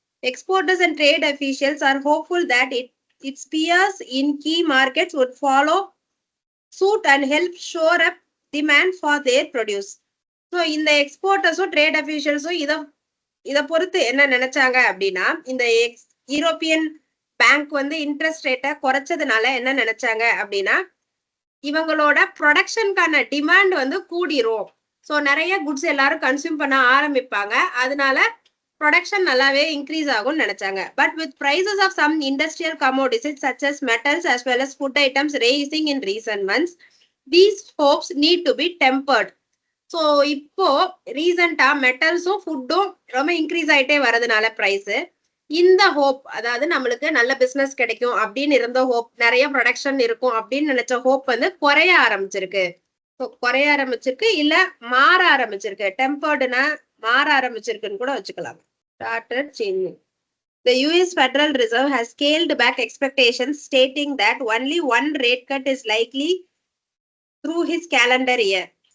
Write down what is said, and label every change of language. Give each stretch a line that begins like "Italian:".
English: Exporters and trade officials are hopeful that its peers in key markets would follow suit and help shore up demand for their produce.
Tamil: So இந்த எக்ஸ்போர்ட்டர்ஸும் trade அஃபீஷியல்ஸும் இதை பொறுத்து என்ன நினைச்சாங்க அப்படின்னா, இந்த European bank வந்து interest ரேட்டை குறைச்சதுனால என்ன நினைச்சாங்க அப்படின்னா, இவங்களோட ப்ரொடக்ஷனுக்கான டிமாண்ட் வந்து கூடிரும். ஸோ நிறைய குட்ஸ் எல்லாரும் கன்சியூம் பண்ண ஆரம்பிப்பாங்க. அதனால ப்ரொடக்ஷன் நல்லாவே இன்க்ரீஸ் ஆகும்னு நினைச்சாங்க.
English: But with prices of some industrial commodities such as metals as well as food items raising in recent months, these hopes need to be tempered.
Tamil: So இப்போ ரீசெண்டா மெட்டல்ஸும் ஃபுட்டும் ரொம்ப இன்க்ரீஸ் ஆயிட்டே வரதுனால பிரைஸ், இந்த ஹோப், அதாவது நம்மளுக்கு நல்ல பிசினஸ் கிடைக்கும் அப்படின்னு இருந்த ஹோப், நிறைய ப்ரொடக்ஷன் இருக்கும் அப்படின்னு நினைச்ச ஹோப் வந்து குறைய ஆரம்பிச்சிருக்கு. குறைய ஆரம்பிச்சிருக்கு, இல்ல மாற ஆரம்பிச்சிருக்கு. டெம்பர்டுனா மாற ஆரம்பிச்சிருக்குன்னு கூட வச்சுக்கலாம்.
English: Started changing. The US Federal Reserve has scaled back expectations, stating that only one rate cut is likely through his calendar year.